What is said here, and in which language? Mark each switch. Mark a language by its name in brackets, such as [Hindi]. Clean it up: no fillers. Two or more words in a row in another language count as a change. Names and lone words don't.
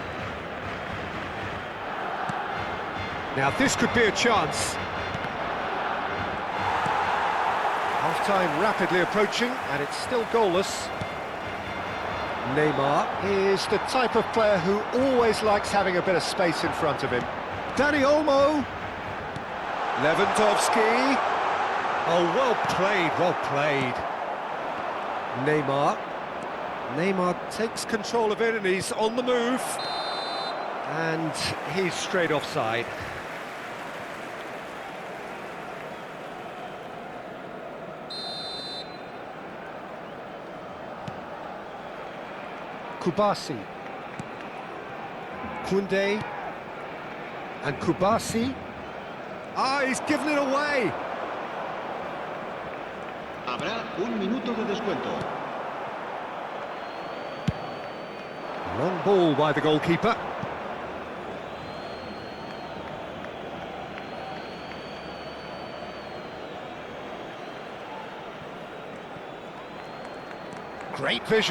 [English] Now this could be a chance. Half-time rapidly approaching, and it's still goalless. Neymar is the type of player who always likes having a bit of space in front of him. Dani Olmo. Lewandowski. Oh, well played, well played. Neymar. Neymar takes control of it and he's on the move. And he's straight offside. Kubasi. Koundé. And Kubasi. Ah, he's given it away. [Spanish] Habrá un minuto de descuento. [English] Long ball by the goalkeeper. Great vision.